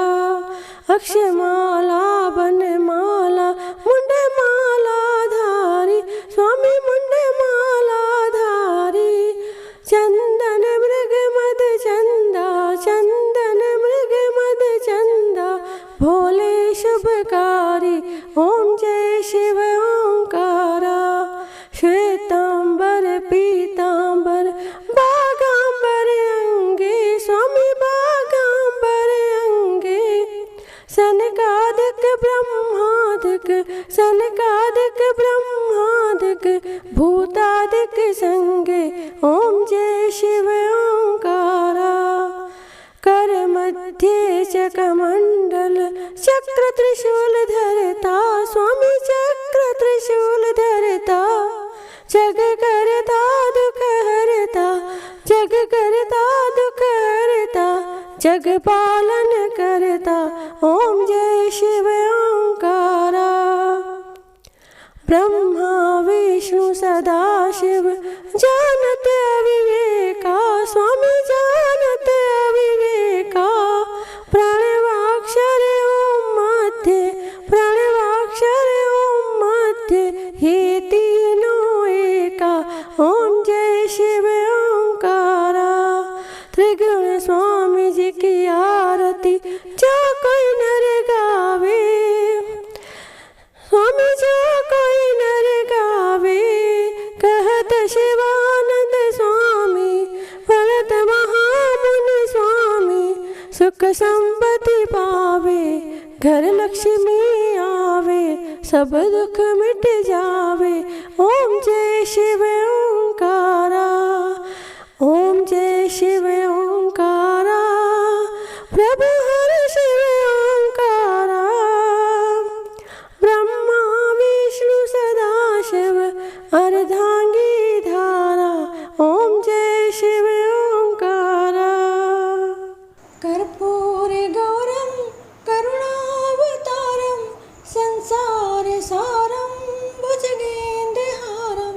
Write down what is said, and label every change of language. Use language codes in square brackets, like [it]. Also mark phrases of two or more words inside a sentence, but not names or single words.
[hi] अक्षमाला बनमाला मुंड माला धारी, स्वामी मुंड माला धारी। चंदन मृग मद चंदा, चंदन मृग मद चंदा, भोले शुभकारी। ओम जय शिव ओंकारा। श्वेतांबर पीतांबर बागांबर अंगे, स्वामी बागांबर अंगे। सनकादिक ब्रह्मादिक, सनकादिक ब्रह्मादिक, भूतादिक संगे। ओम जय शिव ओंकारा। कर मध्य चकमंडल चक्र त्रिशूल धरता, स्वामी चक्र त्रिशूल धरता। जग करता दुख हरता, जग करता दुख हरता, जग पालन करता। ओम जय शिव ओंकारा। ब्रह्मा विष्णु सदा शिव जानत अविवेका, स्वामी जानत अविवेका। प्रणवाक्षर ओम मध्य, प्रणवाक्षर ओम मध्य, हे तीनों एका। ओम जय शिव ओंकारा। त्रिगुण स्वामी जी की आरती जो कोई नर गावे, स्वामी जो कोई नर गावे। कहत शिवानंद स्वामी, भरत महामुनि स्वामी। सुख संपत्ति पावे, घर लक्ष्मी आवे, सब दुख मिट जावे। ओम जय शिव ओंकारा। ओम जय शिव ओंकारा। प्रभु हर शिव ओंकारा। ब्रह्मा विष्णु सदा शिव अर्धांगी धारा। ओम जय शिव ओंकारा। [sa] कर्पूर गौरम करुणावतारम, संसार सारम भुजगेन्द्रहारम।